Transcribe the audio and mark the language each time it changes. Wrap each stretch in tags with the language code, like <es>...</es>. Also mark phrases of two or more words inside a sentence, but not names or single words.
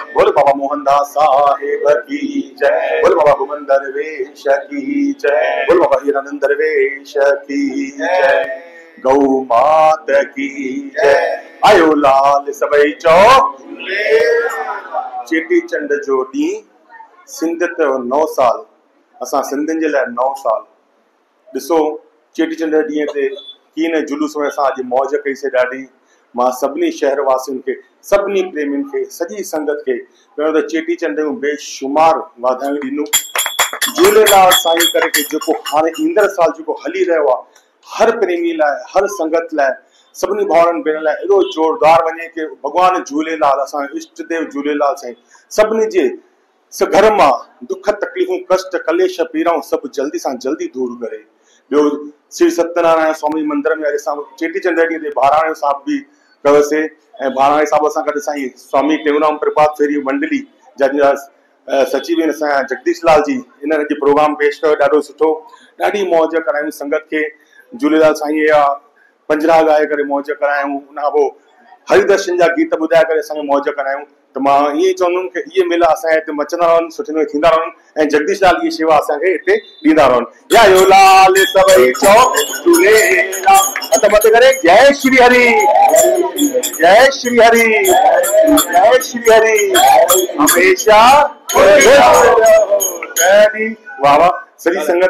<hi>बोलो बाबा मोहनदास साहेब की जय। बोलो बाबा भुवन दरवेश की जय। बोलो बाबा हिरानंद दरवेश की जय। गौ मात की जय।</hi> <sd>आयो लाल सवई चौक चेटी चंड जो ॾींहुं सिंध ते 9 साल असां सिंधियुनि जे लाइ 9 साल ॾिसो चेटीचंड ॾींहं ते कीअं न जुलूस में असां अॼु मौज कईसीं ॾाढी। मां सभिनी शहर वासियुनि खे सभिनी प्रेमियुनि खे सॼी संगत खे पहिरियों त चेटीचंड जूं बेशुमार वाधायूं ॾिनूं। झूलेलाल साईं करे के जेको हाणे ईंदड़ साल जेको हली रहियो आहे हर प्रेमी लाइ हर संगत लाइ सभिनी भाउरनि भेणनि लाइ एॾो ज़ोरदार वञे कि भॻवानु झूलेलाल असांजो इष्ट देव झूलेलाल साईं सभिनी जे घर मां दुख तकलीफ़ूं कष्ट कलेश पीड़ाऊं सभु जल्दी सां जल्दी दूर करे। ॿियो श्री सत्यनारायण स्वामी मंदिर में अॼु असां चेटीचंड ॾींहं ते बहिराणे साहिब बि कयोसीं ऐं बहिराणे साहिब सां गॾु साईं स्वामी टेऊंराम प्रभात फेरी मंडली जा सचिव असांजा जगदीश लाल जी इन्हनि अॼु प्रोग्राम पेश कयो ॾाढो सुठो। ॾाढी मौज करायूं संगत खे। झूलेलाल साईं जा पंजरा ॻाए करे मौज करायूं। उनखां पोइ हरिदर्शन जा गीत ॿुधाए करे असांखे मौज करायूं। तो मां ईअं चवंदुमि कि इहे मेला असांजे हिते मचंदा रहनि सुठे नमूने थींदा रहनि ऐं जगदीश लाल इहे शेवा असांखे हिते ॾींदा रहनि। या यो लाल सभई चौक झूलेलाल हथ मथे करे जय श्री हरि जय श्री हरि जय श्री हरि हमेशा वाह वाह सॼी संगत</sd>